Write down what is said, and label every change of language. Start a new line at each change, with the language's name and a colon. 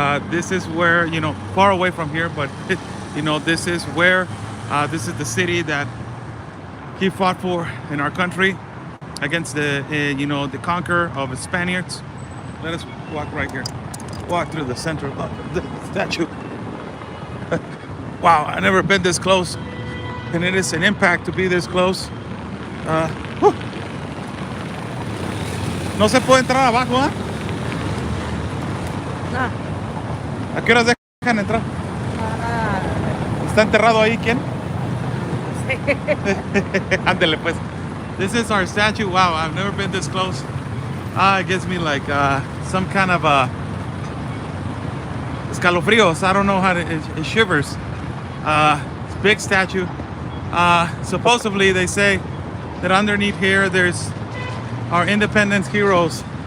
English: This is where, far away from here, but this is where, this is the city that he fought for in our country against the conqueror of the Spaniards. Let us walk right here. Walk through the center of the statue. Wow, I've never been this close, and it is an impact to be this close.
Spanish: No se puede entrar abajo, ¿eh? No. ¿A qué horas dejan entrar? ¿Está enterrado ahí quién? Sí. Ándele pues. This is our statue.
English: Wow, I've never been this close. It gives me like some kind of
Spanish: escalofríos.
English: I don't know how to, it shivers. It's a big statue. Supposedly they say that underneath here there's our independence heroes.